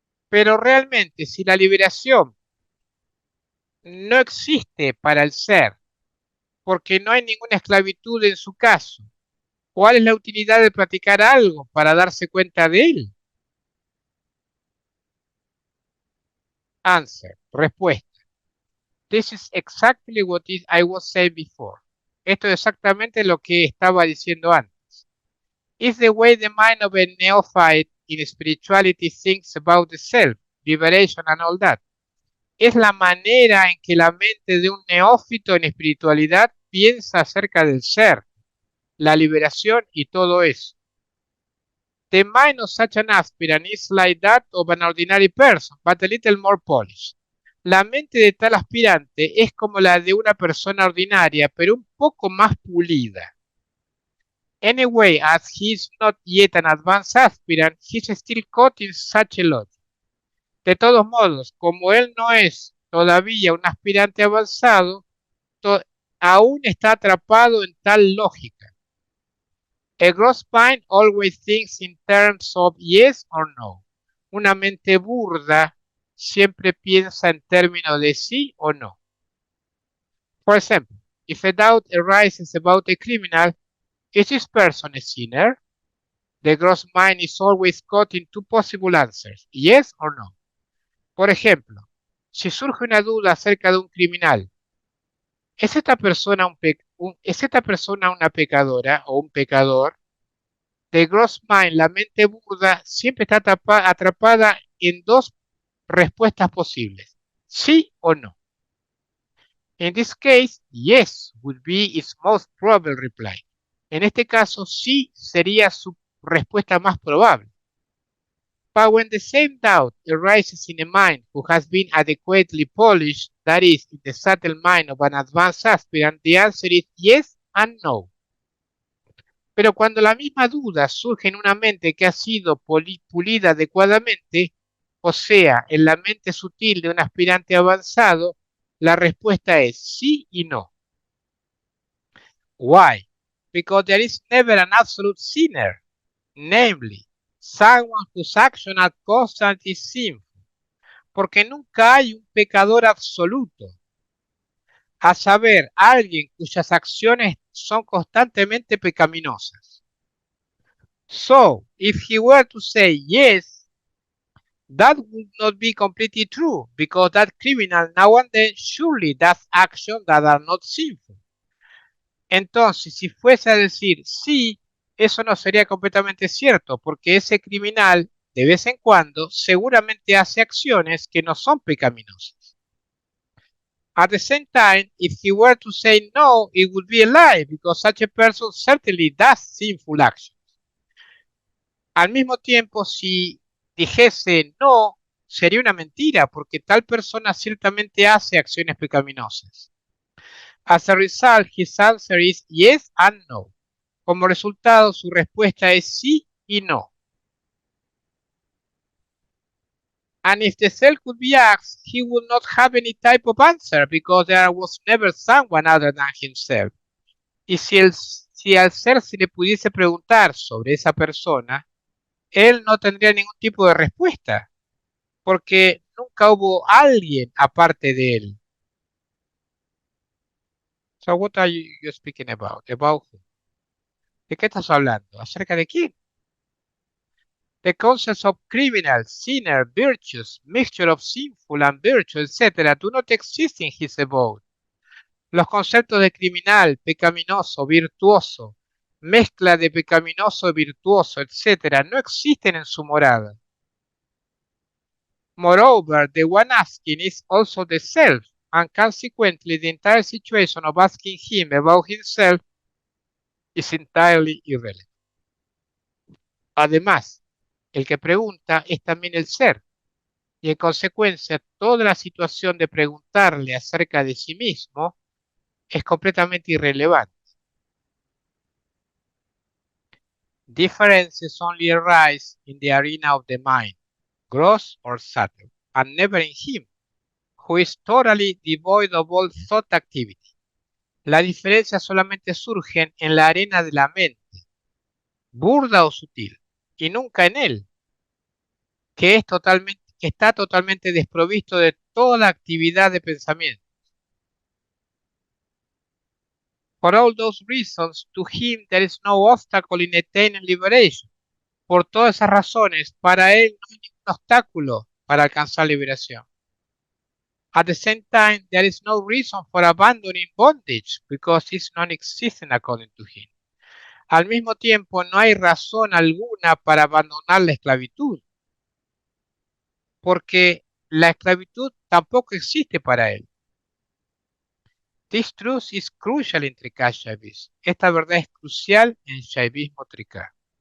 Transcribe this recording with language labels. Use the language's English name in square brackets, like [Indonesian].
[Spanish] Pero realmente, si la liberación no existe para el ser, porque no hay ninguna esclavitud en su caso, ¿cuál es la utilidad de practicar algo para darse cuenta de él? [English] Answer, [Spanish] respuesta. [English] This is exactly what I was saying before. [Spanish] Esto es exactamente lo que estaba diciendo antes. [English] It's the way the mind of a neophyte in spirituality thinks about the self, liberation and all that. [Spanish] Es la manera en que la mente de un neófito en espiritualidad piensa acerca del ser, la liberación y todo eso. [English] The mind of such an aspirant is like that of an ordinary person, but a little more polished. [Spanish] La mente de tal aspirante es como la de una persona ordinaria, pero un poco más pulida. [English] Anyway, as he is not yet an advanced aspirant, he is still caught in such a logic. [Spanish] De todos modos, como él no es todavía un aspirante avanzado, aún está atrapado en tal lógica. [English] A gross mind always thinks in terms of yes or no. [Spanish] Una mente burda siempre piensa en términos de sí o no. [English] For example, if a doubt arises about a criminal, is this person a sinner? The gross mind is always caught in two possible answers, yes or no. [Spanish] Por ejemplo, si surge una duda acerca de un criminal, ¿es esta persona una pecadora o un pecador? [English] The gross mind, [Spanish] la mente burda, siempre está atrapada en dos respuestas posibles, ¿Sí o no? [English] In this case, yes would be its most probable reply. [Spanish] En este caso, sí sería su respuesta más probable. [English] But when the same doubt arises in a mind who has been adequately polished, that is, in the subtle mind of an advanced aspirant, the answer is yes and no. [Spanish] Pero cuando la misma duda surge en una mente que ha sido pulida adecuadamente, o sea, en la mente sutil de un aspirante avanzado, la respuesta es sí y no. [English] Why? Because there is never an absolute sinner, namely, someone whose actions are constantly sinful. [Spanish] Porque nunca hay un pecador absoluto, a saber, alguien cuyas acciones son constantemente pecaminosas. [English] So, if he were to say yes, that would not be completely true, because that criminal now and then surely does actions that are not sinful. [Spanish] Entonces, si fuese a decir sí, eso no sería completamente cierto, porque ese criminal, de vez en cuando, seguramente hace acciones que no son pecaminosas. [English] At the same time, if he were to say no, it would be a lie, because such a person certainly does sinful actions. [Spanish] Al mismo tiempo, si dijese no, sería una mentira, porque tal persona ciertamente hace acciones pecaminosas. [English] As a result, his answer is yes and no. [Spanish] Como resultado, su respuesta es sí y no. [English] And if the cell could be asked, he would not have any type of answer, because there was never someone other than himself. [Spanish] Y si al ser se le pudiese preguntar sobre esa persona, él no tendría ningún tipo de respuesta, porque nunca hubo alguien aparte de él. [English] So what are you speaking about? About who? [Spanish] ¿De qué estás hablando? ¿Acerca de quién? [English] The concepts of criminal, sinner, virtuous, mixture of sinful and virtuous, etc. do not exist in his abode. [Spanish] Los conceptos de criminal, pecaminoso, virtuoso, mezcla de pecaminoso, virtuoso, etc. no existen en su morada. [English] Moreover, the one asking is also the self, and consequently the entire situation of asking him about himself is entirely irrelevant. [Spanish] Además, el que pregunta es también el ser, y en consecuencia toda la situación de preguntarle acerca de sí mismo es completamente irrelevante. [English] Differences only arise in the arena of the mind, gross or subtle, and never in him, who is totally devoid of all thought activity. [Spanish] La diferencia solamente surgen en la arena de la mente, burda o sutil, y nunca en él, que está totalmente desprovisto de toda actividad de pensamiento. [English] For all those reasons, to him there is no obstacle in attaining liberation. [Spanish] Por todas esas razones, para él no hay ningún obstáculo para alcanzar liberación. [English] At the same time, there is no reason for abandoning bondage, because it's non-existent according to him. [Spanish] Al mismo tiempo, no hay razón alguna para abandonar la esclavitud, porque la esclavitud tampoco existe para él. [English] This truth is crucial in Trikā Shaivism. [Spanish] Esta verdad es crucial en Shaivismo Trikā.